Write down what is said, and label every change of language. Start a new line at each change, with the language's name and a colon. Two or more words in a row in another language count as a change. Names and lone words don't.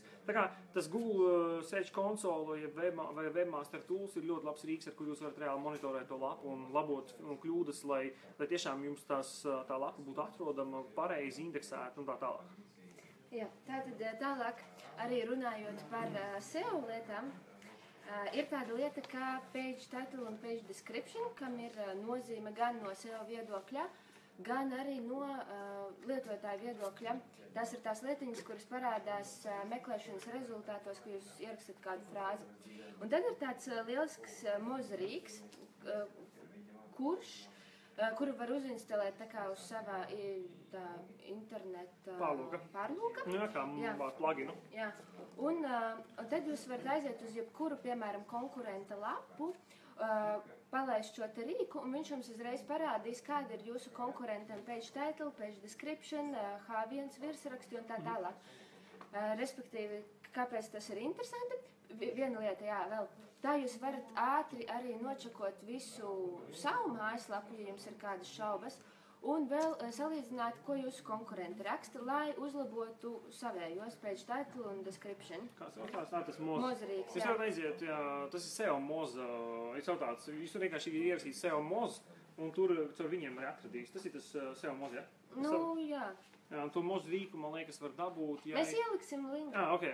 Latvian: Tā kā tas Google Search Console vai Webmaster Tools ir ļoti labs rīks, ar kur jūs varat reāli monitorēt to lapu un labot kļūdas, lai tiešām jums tā lapa būtu atrodama, pareizi indeksēta un tā tālāk. Jā, tātad tālāk arī runājot par SEO lietām, ir tāda lieta kā
English: page title
Latvian: un
English: page description,
Latvian: kam ir nozīme gan no SEO viedokļa, gan arī no lietotāju viedokļa. Tās ir tās lietiņas, kuras parādās meklēšanas rezultātos, ka jūs ierakstat kādu frāzi. Un tad ir tāds lielisks mozarīks, kuru var uzinstalēt tā kā uz savā interneta pārlūka. Jā, kā pluginu. Jā. Un tad jūs varat aiziet uz jebkuru, piemēram, konkurenta lapu, palaist šo te rīku, un viņš jums uzreiz parādīs, kāda ir jūsu konkurentam
English: page title, page description,
Latvian: H1 virsraksti un tā tālāk. Respektīvi, kāpēc tas ir interesanti? Viena lieta, jā, vēl. Tā jūs varat ātri arī nočakot visu savu mājaslapu, ja jums ir kādas šaubas, un vēl salīdzināt, ko jūsu konkurenti raksta, lai uzlabotu savējos
English: page title
Latvian: un description. Tas moz. Mozarīks, jā. Jūs varat aiziet, jā, tas ir SEO moz. Jūs vienkārši ierakstīt SEO moz, un tur caur viņiem arī atradīs. Tas ir tas SEO moz, jā? Jā. Jā, un to mozu rīku, man liekas, var dabūt. Jā, mēs ieliksim linku. Okay.